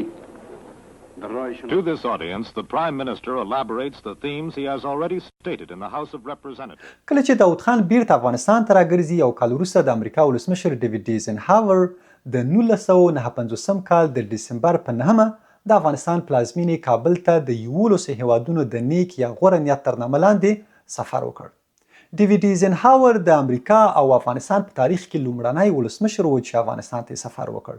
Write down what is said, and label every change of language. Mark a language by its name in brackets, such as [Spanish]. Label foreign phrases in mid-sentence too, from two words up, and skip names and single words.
[English] To this audience, the Prime Minister elaborates the themes he has already stated in the House of Representatives. [Pashto] کله چې داود خان بیرته افغانستان ته راګرځي یو کال وروسته د امریکا ولسمشر ډیویډ ایزنهاور د 1959 کال د ډسمبر په 9 د افغانستان پلازمینې کابل ته د 11 هیوادونو د نیک یا غوره نیت ترنامه لاندې سفر وکړ. ډیویډ ایزنهاور د امریکا او افغانستان په تاریخ کې لومړنی ولسمشر و چې افغانستان ته سفر وکړ.